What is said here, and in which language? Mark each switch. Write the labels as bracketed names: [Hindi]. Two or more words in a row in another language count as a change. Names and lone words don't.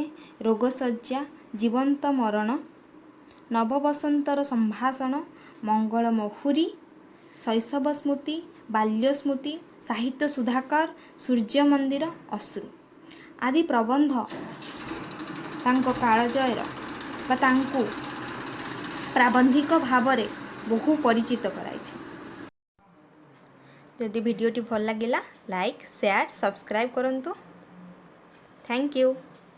[Odia] ରୋଗଶଯ୍ୟା, ଜୀବନ୍ତ ମରଣ, ନବବସନ୍ତର ସମ୍ଭାଷଣ, ମଙ୍ଗଳ ମହୁରୀ, ଶୈଶବ ସ୍ମୃତି, ବାଲ୍ୟ ସ୍ମୃତି, ସାହିତ୍ୟ ସୁଧାକର, ସୂର୍ଯ୍ୟ ମନ୍ଦିର, ଅଶ୍ରୁ ଆଦି ପ୍ରବନ୍ଧ ତାଙ୍କ କାଳଜୟର ବା ତାଙ୍କୁ ପ୍ରାବନ୍ଧିକ ଭାବରେ ବହୁ ପରିଚିତ କରାଇ। ଯଦି ଭିଡ଼ିଓଟି ଭଲ ଲାଗିଲା [English] like share subscribe [Odia] କରନ୍ତୁ। [English] Thank you.